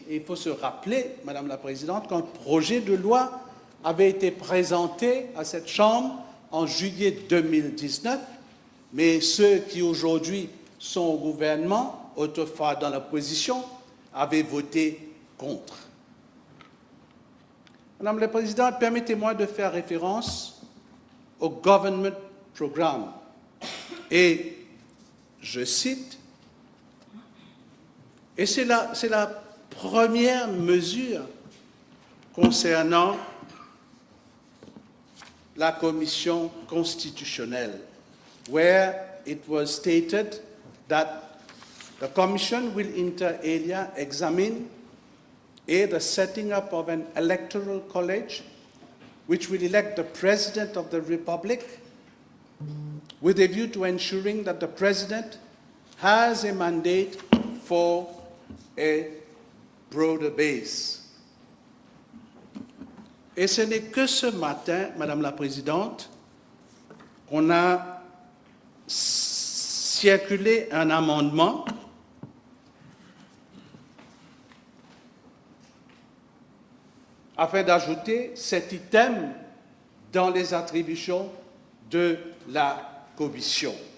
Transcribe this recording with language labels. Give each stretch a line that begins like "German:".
French: Et il faut se rappeler, Madame la Présidente, qu'un projet de loi avait été présenté à cette Chambre en juillet 2019, mais ceux qui aujourd'hui sont au gouvernement, autrefois dans l'opposition, avaient voté contre. Madame la Présidente, permettez-moi de faire référence au Government Programme. Et je cite, et c'est la première mesure concernant la commission constitutionnelle,
English: where it was stated that the Commission will inter alia examine the setting up of an electoral college which will elect the President of the Republic with a view to ensuring that the President has a mandate for a broader base.
French: Et ce n'est que ce matin, Madame la Présidente, qu'on a circulé un amendement afin d'ajouter cet item dans les attributions de la Commission.